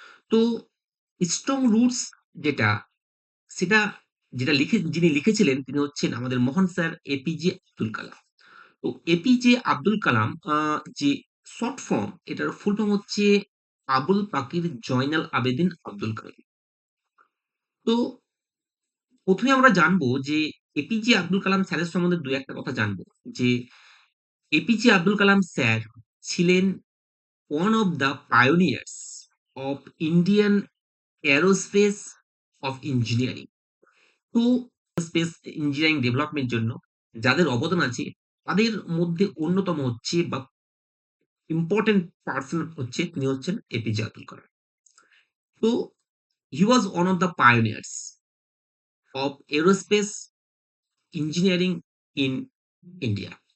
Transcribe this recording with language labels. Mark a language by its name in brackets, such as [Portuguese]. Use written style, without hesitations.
[Bangla] তো strong roots যেটা সেটা যিনি লিখেছিলেন তিনি হচ্ছেন আমাদের মহান স্যার এপিজে আব্দুল কালাম। তো এপিজে আব্দুল কালাম যে শর্ট ফর্ম এটার ফুল ফর্ম হচ্ছে আবুল পাকির জয়নাল আবেদিন আব্দুল কালাম। তো ১ম এ আমরা জানবো যে এপিজে আব্দুল কালাম স্যারের সম্বন্ধে ২-১ টা কথা জানবো। যে এপিজে আব্দুল কালাম স্যার ছিলেন [English] one of the pioneers of Indian aerospace of engineering. [Bangla] তো স্পেস ইঞ্জিনিয়ারিং ডেভেলপমেন্ট জন্য যাদের অবদান আছে তাদের মধ্যে অন্যতম হচ্ছে বা ইম্পোর্টেন্ট পারসন হচ্ছে তিনি হচ্ছেন এপিজে আব্দুল কালাম। [English] তো he was one of the pioneers of aerospace engineering in India.